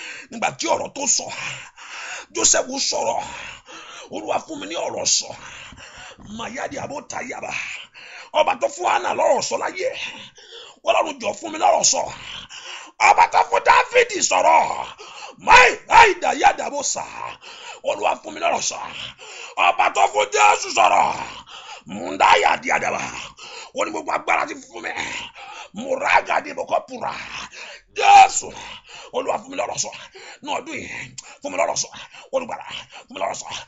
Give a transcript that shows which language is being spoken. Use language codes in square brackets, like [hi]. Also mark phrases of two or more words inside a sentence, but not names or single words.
[yo] Nígbà tí ọ̀rọ̀ tó sọ, Jósẹ́fù sọ̀rọ̀. Olúwa, fún mi ní ọ̀rọ̀ sọ. Mayadi abotayaba. Ọba tó fún Hánà lọ́rọ̀ sọ láyé. Ọlọ́run, jọ fún mi lọ́rọ̀ sọ. Ọba tó fún Dáfídì sọ̀rọ̀. Mai, ai, da, ya, da, bo, sa. Olúwa, fún mi lọ́rọ̀ sọ. Ọba tó fún Jésù sọ̀rọ̀. Munda, ya, di, adaba. Ó ní, "Gbogbo agbára ti fún mi." Muraga, di, boko, pura. Jésù. Olúwa, fún mi lọ́rọ̀ sọ. Ní ọdún yìí, fún mi lọ́rọ̀ sọ. Olùgbàlà, fún mi lọ́rọ̀ sọ.